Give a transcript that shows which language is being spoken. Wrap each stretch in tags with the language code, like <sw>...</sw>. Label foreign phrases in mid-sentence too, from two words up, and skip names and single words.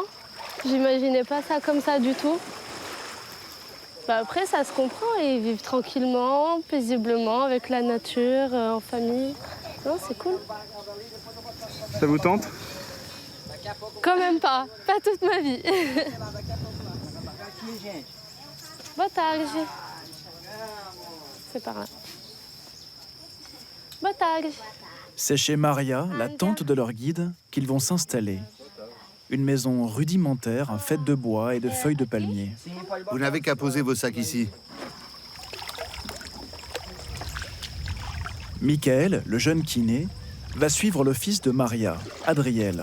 <fr>J'imaginais pas ça comme ça du tout. Après, ça se comprend. Ils vivent tranquillement, paisiblement, avec la nature, en famille. Non, c'est cool. Ça vous tente? Quand même pas toute ma vie.</fr> <pt>Boa tarde.</pt> <fr>C'est par là.</fr> <pt>Boa tarde.</pt> <fr>C'est chez Maria, la tante de leur guide, qu'ils vont s'installer. Une maison rudimentaire, faite de bois et de feuilles de palmier. Vous n'avez qu'à poser vos sacs ici. Michael, le jeune kiné, va suivre le fils de Maria, Adriel.</fr>